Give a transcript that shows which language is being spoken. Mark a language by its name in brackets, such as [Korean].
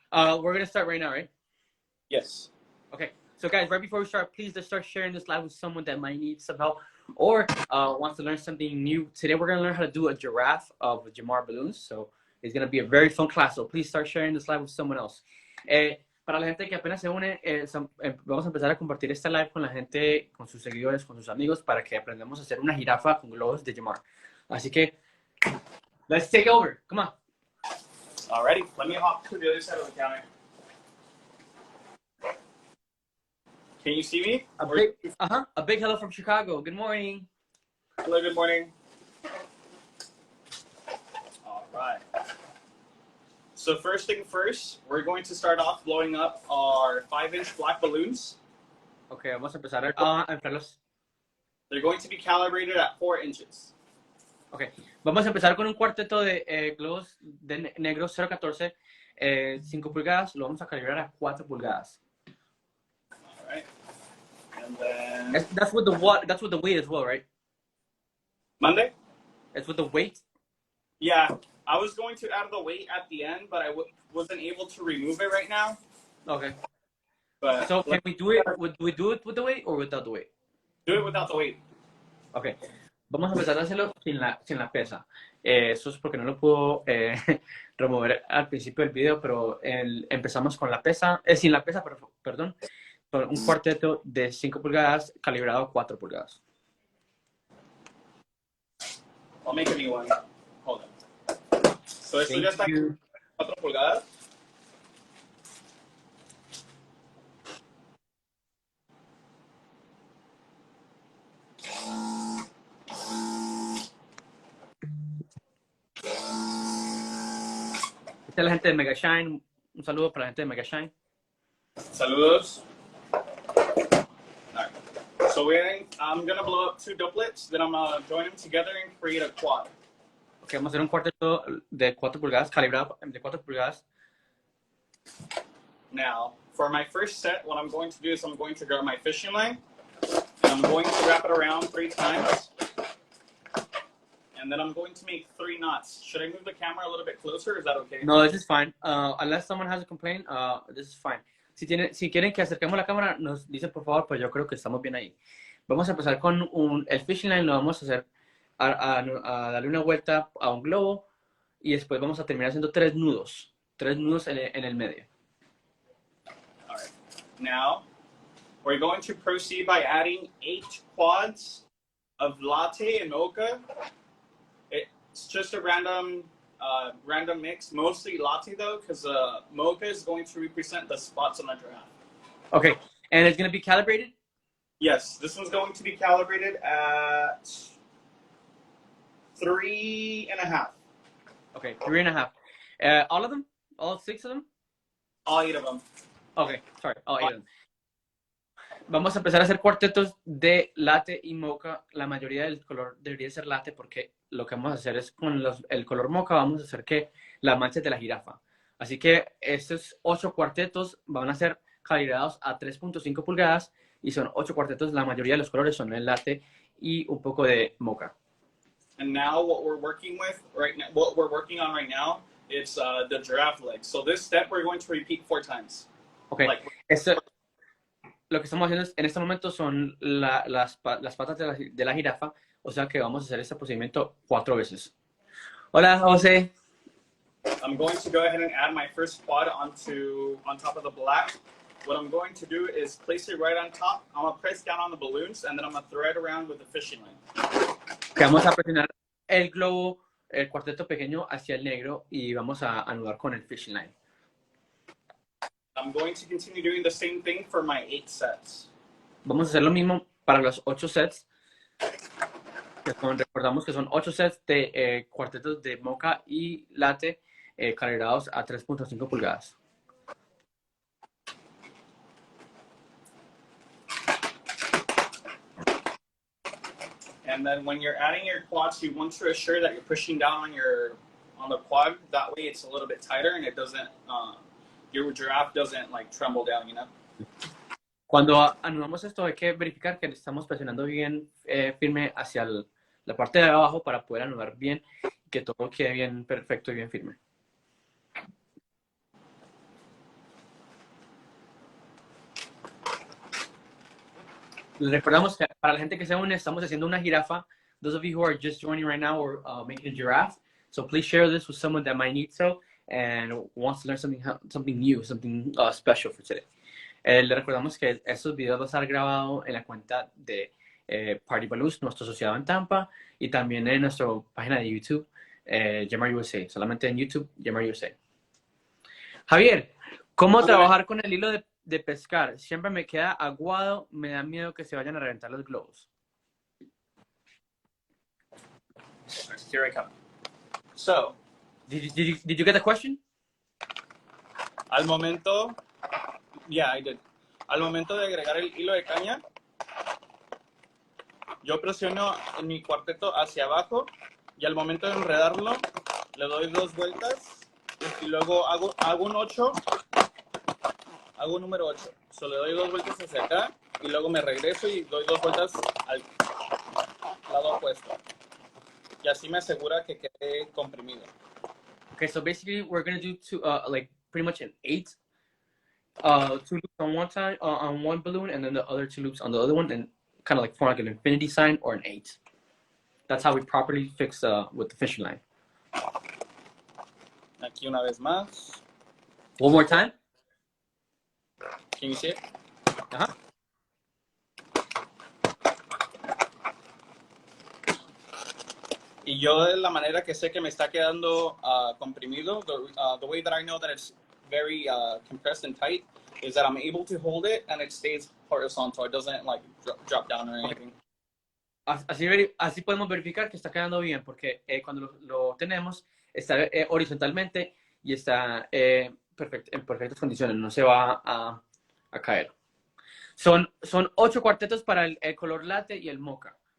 [English] We're gonna start right now, right? Yes. Okay. So guys, right before we start, please let's start sharing this live with someone that might need some help or wants to learn something new. Today we're gonna learn how to do a giraffe of Jamar balloons. So it's gonna be a very fun class. So please start sharing this live with someone else. [Spanish] Para la gente que apenas se une, vamos a empezar a compartir esta live con la gente, con sus seguidores, con sus amigos, para que aprendamos a hacer una jirafa con globos de Jamar. Así que, [English] let's take over. Come on. Alrighty, let me hop to the other side of the counter. Can you see me? A big hello from Chicago. Good morning. Hello, good morning. All right. So first thing first, we're going to start off blowing up our 5-inch black balloons. [Spanish] Okay, vamos a empezar a inflarlos. [English] They're going to be calibrated at 4 inches. [Spanish] Okay, vamos a empezar con un cuarteto de globos de negros 014, 5 pulgadas, lo vamos a calibrar a 4 pulgadas. [English] All right. And then... That's with the weight as well, right? Monday? It's with the weight? Yeah, I was going to add the weight at the end, but I wasn't able to remove it right now. Okay. But so can we do it? Do we do it with the weight or without the weight? Do it without the weight. Okay. [Spanish] Vamos a empezar a hacerlo sin la pesa. Eso es porque no lo puedo remover al principio del video, pero empezamos con la pesa, sin la pesa, perdón, con un cuarteto de 5 pulgadas calibrado a 4 pulgadas. [English] I'll make a new one. Hold on. [Spanish] So esto ya está 4 pulgadas. Esta es la gente de Mega Shine. Un saludo para la gente de Mega Shine. Saludos. [English] Alright. So I'm gonna blow up 2 doublets, then I'm gonna join them together and create a quad. [Spanish] Ok, vamos a hacer un cuarteto de 4 pulgadas, calibrado de 4 pulgadas. [English] Now, for my first set, what I'm going to do is I'm going to grab my fishing line, and I'm going to wrap it around 3 times. And then I'm going to make 3 knots. Should I move the camera a little bit closer, or is that okay? No, this is fine. Unless someone has a complaint, this is fine. [Spanish] Si quieren que acerquemos la cámara, nos dicen por favor, pues yo creo que estamos bien ahí. Vamos a empezar con el fishing line, lo vamos a hacer a darle una vuelta a un globo y después vamos a terminar haciendo 3 nudos. 3 nudos en el medio. [English] All right. Now, we're going to proceed by adding 8 quads of latte and mocha. It's just a random mix, mostly latte though, because mocha is going to represent the spots on the giraffe. Okay, and it's going to be calibrated? Yes, this one's going to be calibrated at 3.5. Okay, 3.5. All of them? All 6 of them? All 8 of them. Okay, sorry, all 8 of them. [Spanish] Vamos a empezar a hacer cuartetos de latte y mocha. La mayoría del color debería ser latte porque lo que vamos a hacer es con el color mocha vamos a hacer que las manchas de la jirafa. Así que estos 8 cuartetos van a ser calibrados a 3.5 pulgadas y son 8 cuartetos. La mayoría de los colores son el latte y un poco de mocha. [English] And now what we're working on right now, it's the giraffe leg. So this step we're going to repeat 4 times. Okay. [Spanish] Lo que estamos haciendo en este momento son las patas de la jirafa, o sea que vamos a hacer este procedimiento 4 veces. Hola, José. [English] I'm going to go ahead and add my first quad on top of the black. What I'm going to do is place it right on top. I'm going to press down on the balloons, and then I'm going to thread around with the fishing line. [Spanish] Vamos a presionar el globo, el cuarteto pequeño hacia el negro y vamos a anudar con el fishing line. [English] I'm going to continue doing the same thing for my 8 sets. [Spanish] Vamos a hacer lo mismo para los 8 sets. Recordamos que son 8 sets de cuartetos de mocha y latte calibrados a 3.5 pulgadas. [English] And then when you're adding your quads, you want to assure that you're pushing down on the quad. That way it's a little bit tighter and it doesn't, your giraffe doesn't like tremble down, you know? [Spanish] Cuando anudamos esto hay que verificar que estamos presionando bien firme hacia la parte de abajo para poder anudar bien y que todo quede bien perfecto y bien firme. Les recordamos que para la gente que se une estamos haciendo una jirafa. [English] Those of you who are just joining right now, we're making a giraffe. So please share this with someone that might need so and wants to learn something new, something special for today. [Spanish] Le recordamos que estos videos van a estar grabados en la cuenta de Party Balloons, nuestro asociado en Tampa, y también en nuestra página de YouTube, Gemar USA. Solamente en YouTube, Gemar USA. Javier, ¿cómo trabajar con el hilo de pescar? Siempre me queda aguado, me da miedo que se vayan a reventar los globos. [English] Here I come. So, did you get the question? [Spanish] Al momento, [English] yeah, I did. [Spanish] Al momento de agregar el hilo de caña, yo presiono en mi cuarteto hacia abajo y al momento de enredarlo, le doy 2 vueltas y luego hago un 8, hago un número 8. So, le doy 2 vueltas hacia acá y luego me regreso y doy 2 vueltas al lado opuesto. Y así me asegura que quede comprimido. [English] Okay, so basically we're going to do like pretty much an 8. 2 loops on one side, on one balloon, and then the other 2 loops on the other one, and kind of like form like an infinity sign or an 8. That's how we properly fix with the fishing line. [Spanish] Aquí una vez más. [English] One more time. Can you see it? Uh-huh. [Spanish] Y yo de la manera que sé que me está quedando comprimido, [English] the way that I know that it's very compressed and tight is that I'm able to hold it and it stays horizontal. It doesn't like drop down or anything. [Spanish] Así podemos verificar que está quedando bien, porque cuando lo tenemos está horizontalmente y está en perfectas condiciones, no se va a caer. Son 8 cuartetos para el color latte y el mocha.